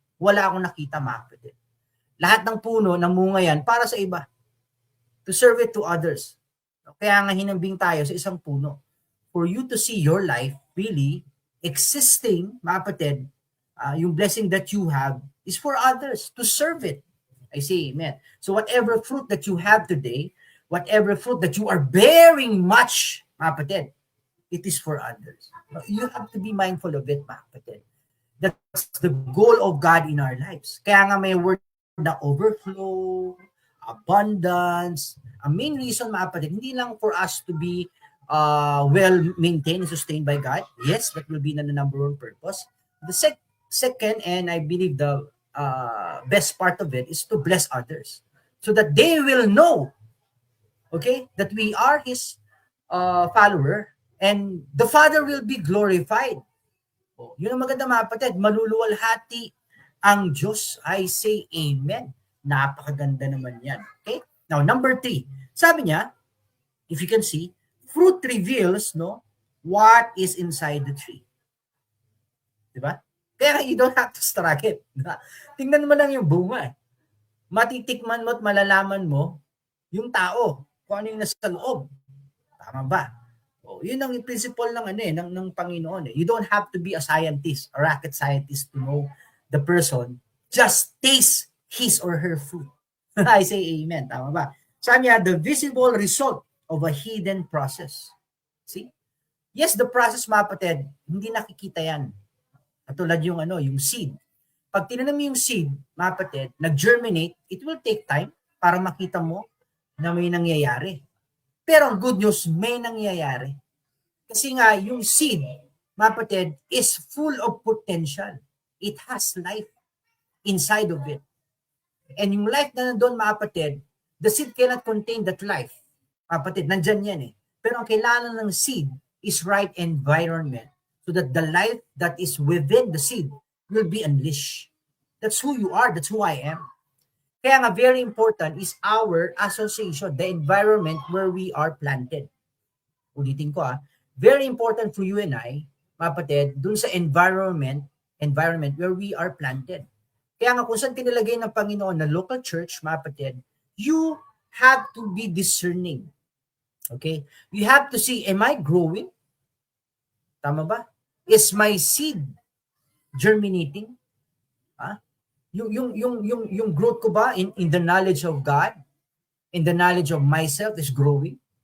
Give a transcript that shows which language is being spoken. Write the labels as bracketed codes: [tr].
[tl] Wala akong nakita mga kapatid. Lahat ng puno, ng bunga yan, para sa iba. [en] To serve it to others. [tl] Kaya nga hinambing tayo sa isang puno. [en] For you to see your life really existing, mga kapatid, yung blessing that you have is for others, to serve it. I say amen. So whatever fruit that you have today, whatever fruit that you are bearing much, mga kapatid, it is for others. You have to be mindful of it, mga kapatid. That's the goal of God in our lives. [tl] Kaya nga may word na overflow, abundance. Ang main reason, mga kapatid, hindi lang [en] for us to be well-maintained and sustained by God. Yes, that will be the number one purpose. The second, and I believe the best part of it, is to bless others so that they will know, okay, that we are His follower and the Father will be glorified. [tl] Oh, yun ang maganda, mga kapatid. Maluluwalhati ang Diyos. [en] I say amen. [tl] Napakaganda naman yan. [en] Okay? Now, number 3. [tl] Sabi niya, [en] if you can see, fruit reveals what is inside the tree. Diba? Kaya you don't have to struggle. [tl] Diba? Tingnan mo lang yung bunga. Matitikman mo at malalaman mo yung tao, kung ano yung nasa loob. Tama ba? Yun ang principle ng Panginoon. [en] You don't have to be a scientist, a rocket scientist to know the person. Just taste his or her fruit. I say amen. [tl] Tama ba? Sabi niya, [en] the visible result of a hidden process. See? Yes, the process, [tl] mga kapatid, hindi nakikita yan. Katulad yung seed. Pag tinanim mo yung seed, mga kapatid, nag-germinate, [en] it will take time [tl] para makita mo na may nangyayari. Pero ang good news, may nangyayari. Kasi nga, yung [en] seed, mga kapatid, is full of potential. It has life inside of it. [tl] And yung life na nandun, [en] mga kapatid, the seed cannot contain that life. [tl] Mga kapatid, nandyan yan eh. Pero ang kailangan ng seed [en] is right environment so that the life that is within the seed will be unleashed. That's who you are. That's who I am. Kaya nga, very important is our association, the environment where we are planted. [tl] Ulitin ko [en] very important for you and I, mga kapatid, dun sa environment where we are planted. [tl] Kaya nga kung saan kinilagay ng Panginoon na local church, mga kapatid, [en] you have to be discerning. Okay? You have to see, am I growing? [tl] Tama ba? [en] Is my seed germinating? [tl] Yung growth ko ba [en] in the knowledge of God, in the knowledge of myself is growing?